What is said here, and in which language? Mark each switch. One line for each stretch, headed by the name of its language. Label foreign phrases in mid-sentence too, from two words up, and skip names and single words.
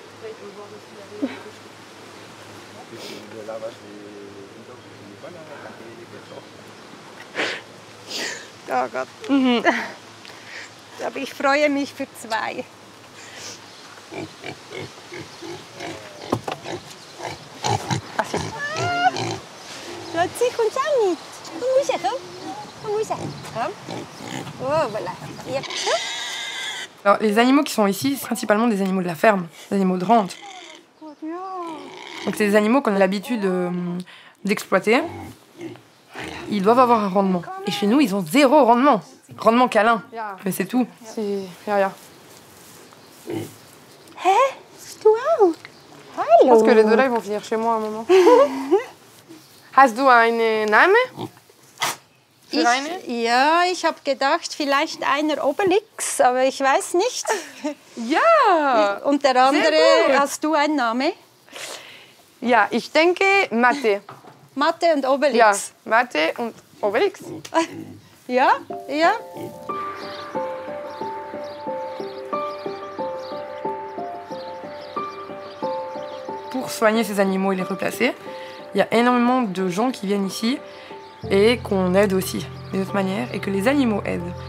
German: Oh Gott. Aber ich freue mich für 2. Schatzi, kommst du auch mit? Komm raus, komm. Komm raus. Komm. Oh, voilà. Hier.
French: Alors, les animaux qui sont ici, c'est principalement des animaux de la ferme, des animaux de rente. Donc, c'est des animaux qu'on a l'habitude d'exploiter. Ils doivent avoir un rendement. Et chez nous, ils ont 0 rendement. Rendement câlin. Mais c'est tout. C'est rien.
German: Du auch?
French: Je pense que les deux là, ils vont venir chez moi à un moment.
German: Hast du einen Namen? Für eine? Ja, ich habe gedacht, vielleicht einer Obelix, aber ich weiß nicht. Ja! Und der andere, gut. hast du einen Namen? Ja, ich denke Mathe. Mathe und Obelix. Ja, Mathe und Obelix. Ja, ja.
French: Pour soigner ces animaux et les replacer, il y a énormément de gens qui viennent ici et qu'on aide aussi d'une autre manière et que les animaux aident.